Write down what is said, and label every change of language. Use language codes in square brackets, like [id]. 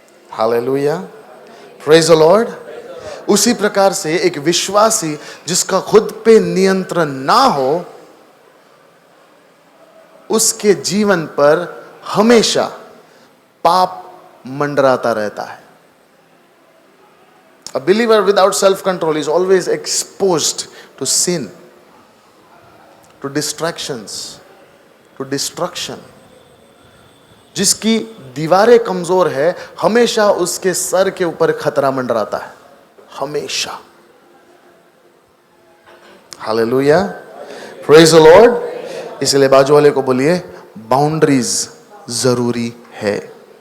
[hi] Hallelujah, [en] Praise the lord. [hi] उसी प्रकार से एक विश्वासी जिसका खुद पे नियंत्रण ना हो, उसके जीवन पर हमेशा पाप मंडराता रहता है। [en] A believer without self-control is always exposed to sin, to distractions, to destruction. [hi] जिसकी दीवारें कमजोर है, हमेशा उसके सर के ऊपर खतरा मंडराता है, हमेशा। Hallelujah, [en] Praise the lord. [hi] इसलिए बाजू वाले को बोलिए, बाउंड्रीज जरूरी है।